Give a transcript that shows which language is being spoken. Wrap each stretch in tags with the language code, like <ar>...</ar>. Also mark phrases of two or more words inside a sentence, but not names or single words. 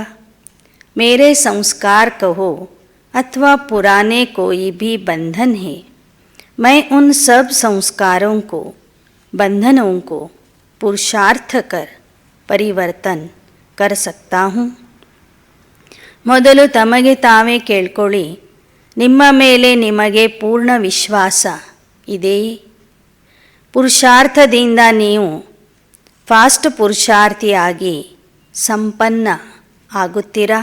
<hi>मेरे संस्कार कहो अथवा पुराने कोई भी बंधन है, मैं उन सब संस्कारों को बंधनों को पुरुषार्थ कर परिवर्तन कर सकता हूँ.</hi> <kn>ಮೊದಲು ತಮಗೆ ತಾವೇ ಕೇಳ್ಕೊಳ್ಳಿ, ನಿಮ್ಮ ಮೇಲೆ ನಿಮಗೆ ಪೂರ್ಣ ವಿಶ್ವಾಸ ಇದೆಯೇ? ಪುರುಷಾರ್ಥದಿಂದ ನೀವು ಫಾಸ್ಟ್ ಪುರುಷಾರ್ಥಿಯಾಗಿ ಸಂಪನ್ನ ಆಗುತ್ತೀರಾ?</kn>